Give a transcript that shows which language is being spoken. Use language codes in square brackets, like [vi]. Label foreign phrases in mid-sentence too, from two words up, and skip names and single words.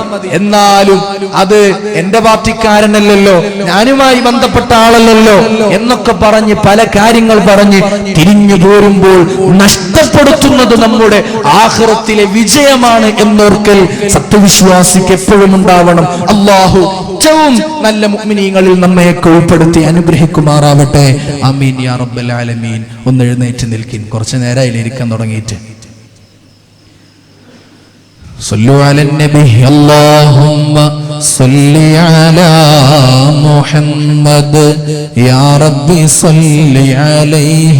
[ml] എന്നാലും അത് എന്റെ പാർട്ടിക്കാരനല്ലല്ലോ, ഞാനുമായി ബന്ധപ്പെട്ട ആളല്ലല്ലോ എന്നൊക്കെ പറഞ്ഞ് പല കാര്യങ്ങൾ പറഞ്ഞ് തിരിഞ്ഞു പോരുമ്പോൾ നഷ്ടപ്പെടുത്തുന്നത് നമ്മുടെ ആഖിറത്തിലെ വിജയമാണ് എന്നോർക്കൽ സത്യവിശ്വാസിക്ക് എപ്പോഴും ഉണ്ടാവണം. അല്ലാഹു ഏറ്റവും നല്ല മുഅ്മിനീങ്ങളിൽ നമ്മെ ഉൾപ്പെടുത്തി അനുഗ്രഹിക്കുമാറാവട്ടെ. [ar] آمين يا رب العالمين. [ml] ഒന്ന് എഴുന്നേറ്റ് നിൽക്കിൻ, കുറച്ചു നേരമായി ഇരിക്കാൻ തുടങ്ങിയിട്ട്. [ar] صلوا على النبي اللهم صل على محمد يا ربي صل عليه